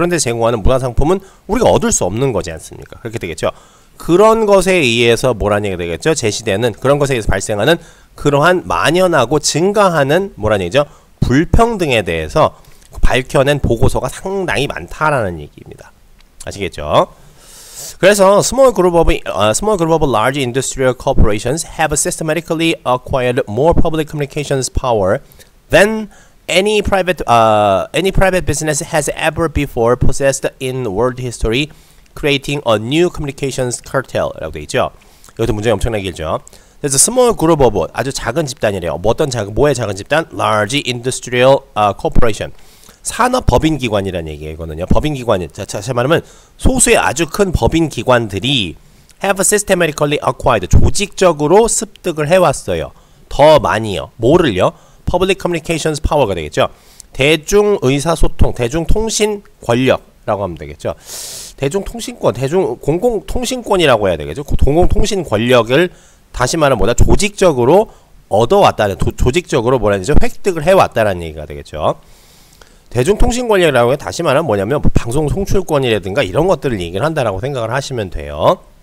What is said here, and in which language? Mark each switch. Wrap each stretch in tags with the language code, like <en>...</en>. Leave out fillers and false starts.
<ko>그런 데 제공하는 문화상품은 우리가 얻을 수 없는 거지 않습니까? 그렇게 되겠죠. 그런 것에 의해서 뭐라는 얘기가 되겠죠? 제시되는 그런 것에 의해서 발생하는 그러한 만연하고 증가하는 뭐라는 얘기죠? 불평등에 대해서 밝혀낸 보고서가 상당히 많다라는 얘기입니다. 아시겠죠?</ko> <en>그래서 small group of large industrial corporations have systematically acquired more public communications power than any private business has ever before possessed in world history, creating a new communications cartel라고</en> <ko>돼 있죠. 이것도 문제가 엄청나게 길죠. 그래서</ko> <en>small group of</en> <ko>아주 작은 집단이래요. 뭐의 작은 집단?</ko> <en>Large industrial corporation.</en> <ko>산업 법인 기관이라는 얘기거든요. 법인 기관이 다시 말하면 소수의 아주 큰 법인 기관들이</ko> <en>have systematically acquired</en> <ko>조직적으로 습득을 해왔어요. 더 많이요. 뭐를요?</ko> <en>Public communications power가</en> <ko>되겠죠. 대중 의사소통, 대중통신 권력라고 하면 되겠죠. 대중통신권, 공공통신권이라고 해야 되겠죠. 공공통신 권력을 다시 말하면 뭐다? 조직적으로 얻어왔다는, 조직적으로 뭐라 해야 되죠? 획득을 해왔다는 얘기가 되겠죠. 대중통신 권력이라고 해 다시 말하면 뭐냐면 방송 송출권이라든가 이런 것들을 얘기를 한다라고 생각을 하시면 돼요.</ko>